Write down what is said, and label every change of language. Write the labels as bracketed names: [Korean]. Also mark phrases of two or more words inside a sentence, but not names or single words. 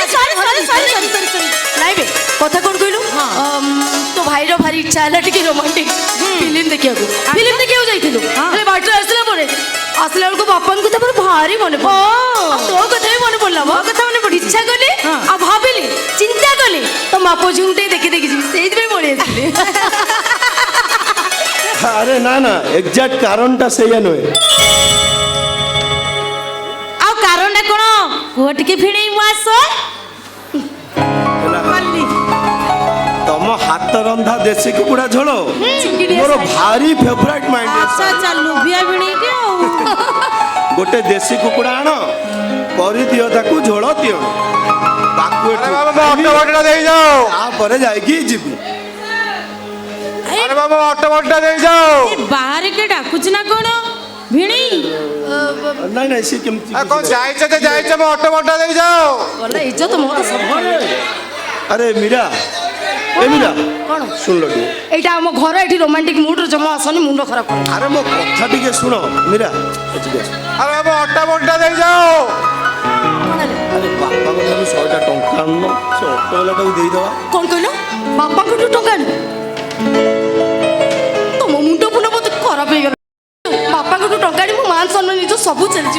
[Odia] ନାଇଁ ବେ କଥା କଣ କହିଲୁ ତୋ ଭାଇର ଭାରି ଇଚ୍ଛା ହେଲା ଟିକେ ରୋମାଣ୍ଟିକ ଫିଲ୍ମ ଦେଖିବାକୁ ଯାଇଥିଲୁ ହେଲେ ବାଟରେ ଆସିଲା ପରେ ଆସିଲା ବେଳକୁ ବାପାଙ୍କ କଥା ମୋର ଭାରି ମନେ ପଡିଲା ତୋ କଥା ବି ମନେ ପଡିଲା ମୋ କଥା ମନେ ପଡି ଇଚ୍ଛା କଲି ଆଉ ଭାବିଲି ଚିନ୍ତା କଲି ତ ବାପ ଝିଅଙ୍କୁ ଟିକେ ଦେଖି ଦେଖି ଯିବି ସେଇଥିପାଇଁ ପଳେଇ ଆସିଲି [Bangla] আরে না না এক্সাক্ট কারণটা সেইয়া নয় [Odia] ଆଉ କାରଣଟା କ'ଣ କୁହ ଟିକେ ଭିଣେଇ ମୁଁ ଆସ ତମ ହାତ ରନ୍ଧା ଦେଶୀ କୁକୁଡ଼ା ଝୋଳ ମୋର ଭାରି ଫେଭରାଇଟ ମାଇଣ୍ଡ ଆଚ୍ଛା ଆଚ୍ଛା ଲୁଭିଆ ଭିଣେଇଟି ଆଉ ଗୋଟେ ଦେଶୀ କୁକୁଡ଼ା ଆଣ କରିଦିଅ ତାକୁ ଝୋଳ ଦିଅ ତାକୁ ଏଠୁ ଅଟୋ ବଟଟା ଦେଇଯାଅ ତାପରେ ଯାଇକି ଯିବି ଆରେ ବାବା ଅଟୋ ବଟଟା ଦେଇଯାଅ ଏ ବାହାରେ କିଏ ଡାକୁଛି ନା କ'ଣ ଭିଣେଇ ନାଇଁ ନାଇଁ ସେ କେମିତି କଣ ଯାଇଛ ତ ଯାଇଛ ମୋ ଅଟୋ ବଟଟା ଦେଇଯାଅ ଗଲା ଇଜ୍ଜତ ମୋର ସବୁ আরে মীরা এ মীরা କଣ শুনলো ଟିକେ এইটা ଆମ ଘର ଏଠି ରୋମାଣ୍ଟିକ ମୁଡରେ ଜମା ଆସନି ମୁଣ୍ଡ ଖରାପ କର আরে ମୋ କଥା ଟିକେ ଶୁଣ ମୀରା ଏଠିକି ଆସ ଆରେ ବାବା ଅଟୋ ବଟଟା ଦେଇଯାଅ ଆରେ ବାପାଙ୍କ ଠାରୁ 100ଟା ଟଙ୍କା ଆଣୁନ ସେ ଅଟୋ ବାଲାଟାକୁ ଦେଇଦେବା କଣ କହିଲ ବାପାଙ୍କଠୁ ଟଙ୍କା ଆଣିବ ତମ ମୁଣ୍ଡ ଫୁଣ୍ଡ ମତେ ଖରାପ ହେଇଗଲା ବାପାଙ୍କଠୁ ଟଙ୍କା ଆଣି ମୋ ମାନ ସମ୍ମାନ ନିଜ ସବୁ ଚାଲିଯିବ